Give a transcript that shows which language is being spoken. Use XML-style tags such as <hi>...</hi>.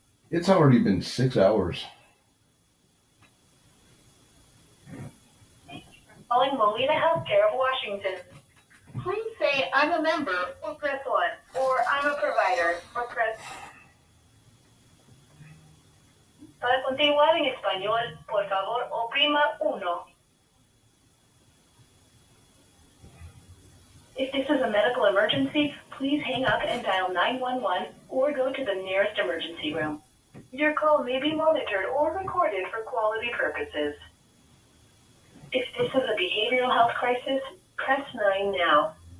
<en>It's already been 6 hours. Calling Molina Healthcare of Washington. Please say I'm a member or press 1, or I'm a provider or press.</en> <es>Para continuar en español, por favor, oprima 1.</es> <en>If this is a medical emergency, please hang up and dial 911 or go to the nearest emergency room. Your call may be monitored or recorded for quality purposes. If this is a behavioral health crisis, press 9 now.</en>